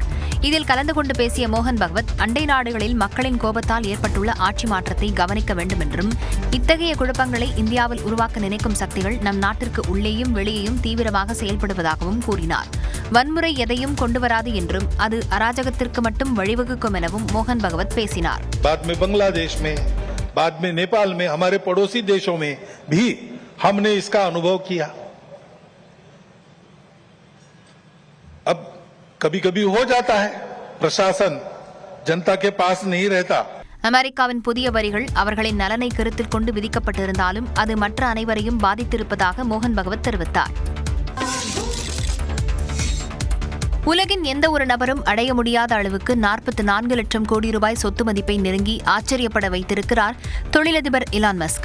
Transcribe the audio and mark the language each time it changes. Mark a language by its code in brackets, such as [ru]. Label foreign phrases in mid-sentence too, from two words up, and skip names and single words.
[ta] இதில் கலந்து கொண்டு பேசிய மோகன் பகவத் அண்டை நாடுகளில் மக்களின் கோபத்தால் ஏற்பட்டுள்ள ஆட்சி மாற்றத்தை கவனிக்க வேண்டும் என்றும், இத்தகைய குழப்பங்களை இந்தியாவில் உருவாக்க நினைக்கும் சக்திகள் நம் நாட்டிற்கு உள்ளேயும் வெளியேயும் தீவிரமாக செயல்படுவதாகவும் கூறினார். வன்முறை எதையும் கொண்டுவராது என்றும் அது அராஜகத்திற்கு மட்டும் வழிவகுக்கும் எனவும் மோகன் பகவத் பேசினார். [hi] बाद में बांग्लादेश में, बाद में नेपाल में, हमारे पड़ोसी देशों में भी हमने इसका अनुभव किया. अब कभी कभी हो जाता है, प्रशासन जनता के पास नहीं रहता. [ta] அமெரிக்காவின் புதிய வரிகள் அவர்களின் நலனை கருத்தில் கொண்டு விதிக்கப்பட்டிருந்தாலும் அது மற்ற அனைவரையும் பாதித்திருப்பதாக மோகன் பகவத் தெரிவித்தார். உலகின் எந்த ஒரு நபரும் அடைய முடியாத அளவுக்கு 44 லட்சம் கோடி ரூபாய் சொத்து மதிப்பை நெருங்கி ஆச்சரியப்பட வைத்திருக்கிறார் தொழிலதிபர் எலான் மஸ்க்.